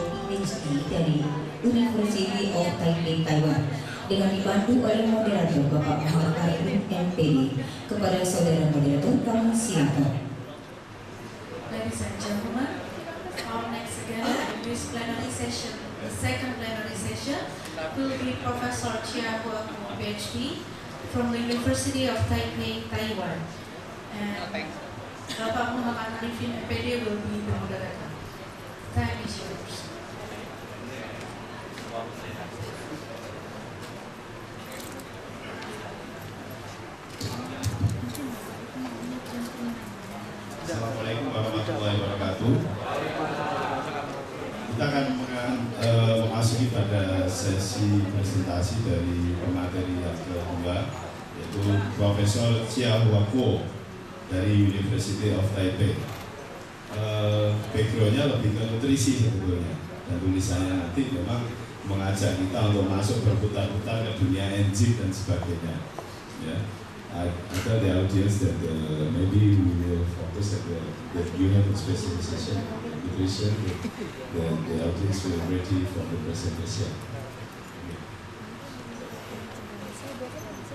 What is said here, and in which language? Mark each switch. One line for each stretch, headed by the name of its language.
Indonesian: PhD dari University of Taipei, Taiwan, dengan dibantu oleh moderator Bapak Muhammad Arifin MPD. Kepada saudara moderator kami silakan.
English: Ladies and gentlemen, our next again in this plenary session, the second plenary session, will be Professor Chia Huaku, PhD, from the University of Taipei, Taiwan. And Bapak Muhammad Arifin, MPD, will be the moderator. Time is yours.
Arabic: Assalamualaikum warahmatullahi wabarakatuh.
Indonesian: Kita akan memasuki pada sesi presentasi dari pemateri yang kedua, yaitu Profesor Chia Huaku dari University of Taipei. Backgroundnya lebih ke nutrisi sebetulnya, dan tulisannya nanti memang mengajak kita untuk masuk berputar-putar ke dunia enzim dan sebagainya. Ya.
English: I tell the audience that maybe we will focus that you have a specialization in nutrition, that the audience will ready for the presentation. Okay.